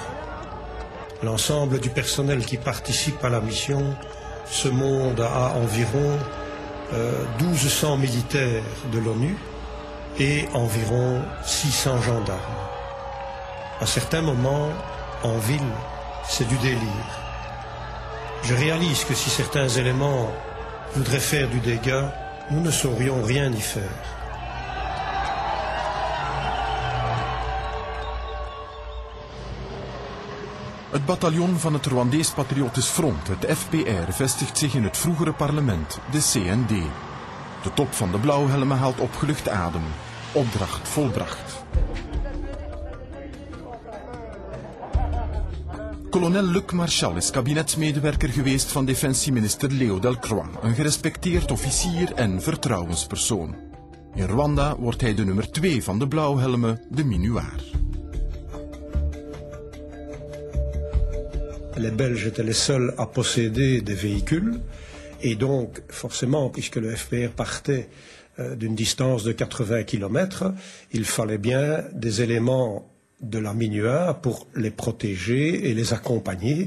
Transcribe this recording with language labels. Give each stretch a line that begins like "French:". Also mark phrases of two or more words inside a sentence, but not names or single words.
French: L'ensemble du personnel qui participe à la mission se monte à environ 1200 militaires de l'ONU et environ 600 gendarmes. À certains moments, en ville, c'est du délire. Je réalise que si certains éléments voudraient faire du dégât, nous ne saurions rien y faire.
Dutch: Het bataljon van het Rwandees Patriotisch Front, het FPR, vestigt zich in het vroegere parlement, de CND. De top van de blauwhelmen haalt opgelucht adem. Opdracht volbracht. Kolonel Luc Marchal is kabinetsmedewerker geweest van defensieminister Léo Delcroix, een gerespecteerd officier en vertrouwenspersoon. In Rwanda wordt hij de nummer 2 van de blauwhelmen, de minuar.
French: Les Belges étaient les seuls à posséder des véhicules et donc forcément, puisque le FPR partait d'une distance de 80 km, il fallait bien des éléments de la MINUA pour les protéger et les accompagner.